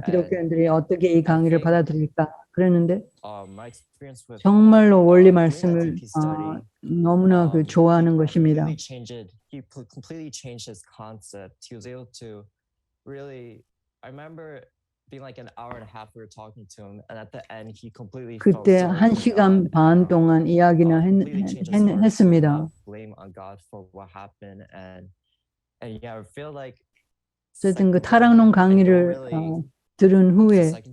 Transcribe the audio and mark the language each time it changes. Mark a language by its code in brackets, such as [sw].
[ko] 기독교인들이 어떻게 이 강의를 받아들일까 그랬는데 정말로 원리 말씀을 너무나 좋아하는 것입니다. [en] He completely changed his concept. He was able to really, I remember being like an hour and a half we were talking to him, and at the end he completely [ko] 그때 1시간 반 동안 이야기는 했습니다. [en] blame on God for what happened, and yeah, I feel like [ko] 어쨌든 그 타락론 강의를 들은 후에